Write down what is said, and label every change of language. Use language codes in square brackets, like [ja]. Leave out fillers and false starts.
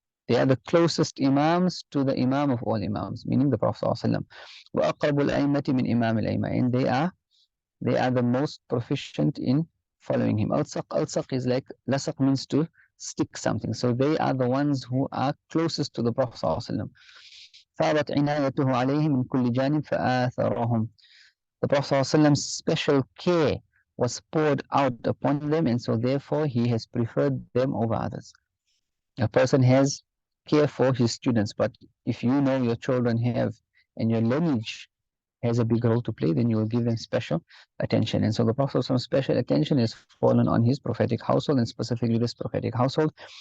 [en] They are the closest imams to the Imam of all imams, meaning the Prophet ﷺ. [ar] وَأَقْرَبُ الْأَئِمَّةِ مِنْ إِمَامِ الْأَئِمَّةِ. [en] And they are the most proficient in following him. Al-Saq is like, lasaq means to stick something. So they are the ones who are closest to the Prophet ﷺ. [ar] ثابت عنايته عليهم من كل جانب فآثرهم. [en] The Prophet ﷺ's special care was poured out upon them, and so therefore he has preferred them over others. A person has care for his students, but if you know your children have, and your lineage has a big role to play, then you will give them special attention. And so the Prophet's special attention is fallen on his prophetic household, and specifically this prophetic household.